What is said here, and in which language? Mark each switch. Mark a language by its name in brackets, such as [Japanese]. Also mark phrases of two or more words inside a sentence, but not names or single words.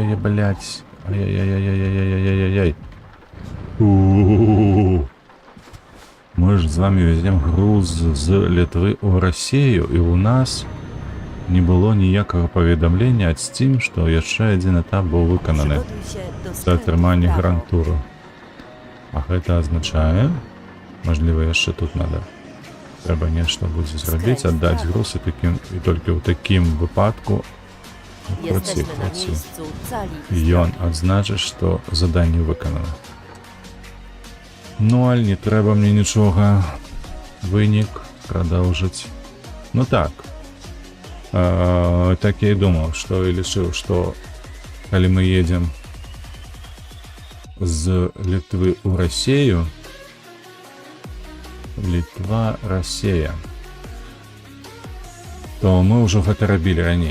[Russian] Ай-яй-яй, блядь. Ай-яй-яй-яй-яй-яй-яй-яй-яй. Мы ж з вами везем груз [Belarusian] з Літвы ў Расію, і ў нас не было ніякага паведамлення ад Steam, што яшчэ адзін этап быў выкананы [Polish] Przygotuj się do [Belarusian] за [Polish] skrętu w [Belarusian] атрыманне [Polish] prawo. [Belarusian] грантуру. А гэта азначае, мажліва, яшчэ тут надо. Трэба нешта будзе зрабіць, аддаць груз, і толькі ў такім выпадку [Polish] Jesteśmy na miejscu cali i [Belarusian] ён [Polish] zdrowi. [Belarusian] адзначыць, што заданне выканана. Ну, аль не трэба мне нічога. Вынік прадаўжыць. Ну так. Так я і думаў, што і лічыў, што калі мы едзем з Літвы ў Расію, Літва, Расія, то мы ўжо гэта рабілі раней.